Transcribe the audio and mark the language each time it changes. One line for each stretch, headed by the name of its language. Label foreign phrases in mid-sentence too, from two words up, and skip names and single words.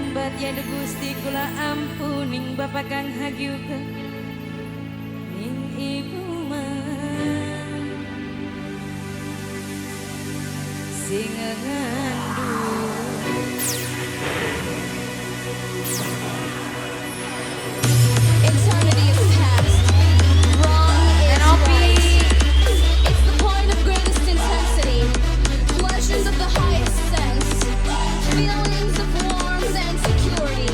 Javanese: Satyana Gusti kula ampuning Bapak kang hagiukeun ning ibu mah sing ngandung.
English: Eternity is past. Wrong is right. It's the point of greatest intensity. Pleasures of the highest sense. Feelings of warmth and security.